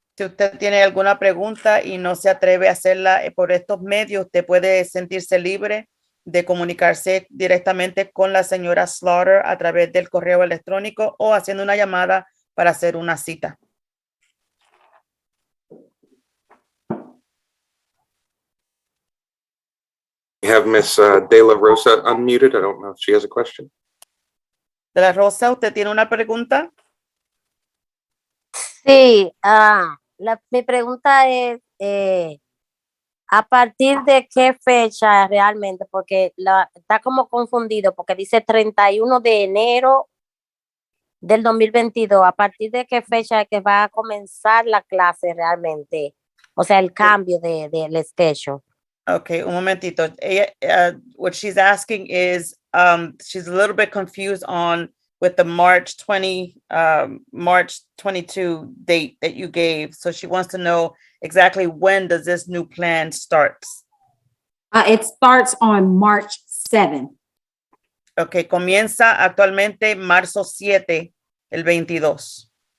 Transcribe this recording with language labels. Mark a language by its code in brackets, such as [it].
[es] Si usted tiene alguna pregunta y no se atreve a hacerla por estos medios, usted puede sentirse libre de comunicarse directamente con la señora Slaughter a través del correo electrónico o haciendo una llamada para hacer una cita. [en] We have Ms. De La Rosa unmuted. I don't know if she has a question. [es] De la Rosa, ¿usted tiene una pregunta? Sí, mi pregunta es, ¿a partir de qué fecha realmente? Porque está como confundido, porque dice 31 de enero del 2022. ¿A partir de qué fecha es que va a comenzar la clase realmente? O sea, el cambio del schedule. Okay, un momentito. [en] What she's asking is, she's a little bit confused with the March 22 date that you gave. So she wants to know exactly when does this new plan starts? It starts on March 7. [es] Okay, comienza actualmente marzo 7, el 22.